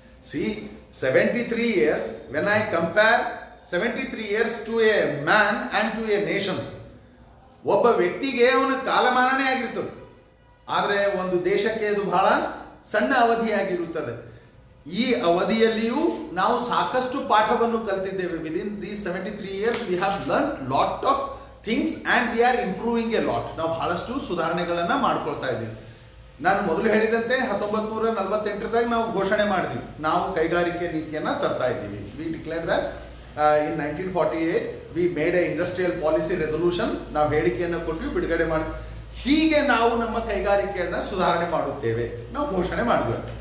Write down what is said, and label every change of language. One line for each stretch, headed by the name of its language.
English: see 73 years, when I compare 73 years to a man and to a nation,
Kannada: ಒಬ್ಬ ವ್ಯಕ್ತಿಗೆ ಅವನ ಕಾಲಮಾನನೇ ಆಗಿರ್ತದೆ, ಆದರೆ ಒಂದು ದೇಶಕ್ಕೆ ಅದು ಬಹಳ ಸಣ್ಣ ಅವಧಿಯಾಗಿರುತ್ತದೆ. ಈ ಅವಧಿಯಲ್ಲಿಯೂ ನಾವು ಸಾಕಷ್ಟು ಪಾಠವನ್ನು ಕಲಿತಿದ್ದೇವೆ.
English: Within these 73 years we have learned lot of things and we are improving a lot.
Kannada: ನಾವು ಬಹಳಷ್ಟು ಸುಧಾರಣೆಗಳನ್ನು ಮಾಡ್ಕೊಳ್ತಾ ಇದ್ದೀವಿ. ನಾನು ಮೊದಲು ಹೇಳಿದಂತೆ 1948ದಾಗ ನಾವು ಘೋಷಣೆ ಮಾಡಿದ್ವಿ, ನಾವು ಕೈಗಾರಿಕೆ ನೀತಿಯನ್ನು ತರ್ತಾ ಇದ್ದೀವಿ.
English: We declare that in 1948 we made a industrial policy resolution.
Kannada: ನಾವು ಹೇಳಿಕೆಯನ್ನು ಕೊಟ್ಟು ಬಿಡುಗಡೆ ಮಾಡಿದ್ವಿ. ಹೀಗೆ ನಾವು ನಮ್ಮ ಕೈಗಾರಿಕೆಯನ್ನು ಸುಧಾರಣೆ ಮಾಡುತ್ತೇವೆ ನಾವು ಘೋಷಣೆ ಮಾಡಿದ್ವಿ.